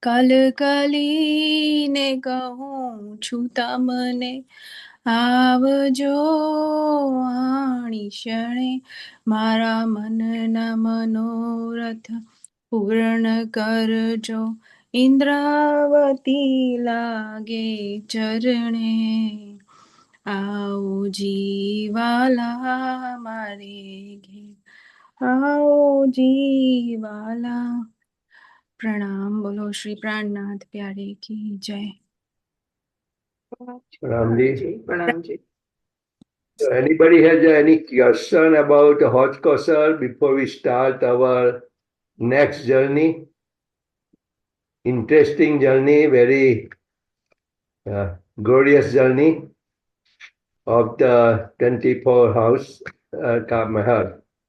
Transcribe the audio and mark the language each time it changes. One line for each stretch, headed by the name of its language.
Gujarati: કલકલીને કહું છું તમને, આવજો આણી ક્ષણે। મારા મનના મનોરથ પૂર્ણ કરજો, ઇન્દ્રાવતી લાગે ચરણે।
Hindi: आओ जीवाला मारे घेर, आओ जीवाला। प्रणाम। बोलो श्री प्राणनाथ प्यारे की जय। Ramji. Pranamji.
English: So anybody has any question about Hojkosar before we start our next journey? Interesting journey, very glorious journey of the 24 house Mahal.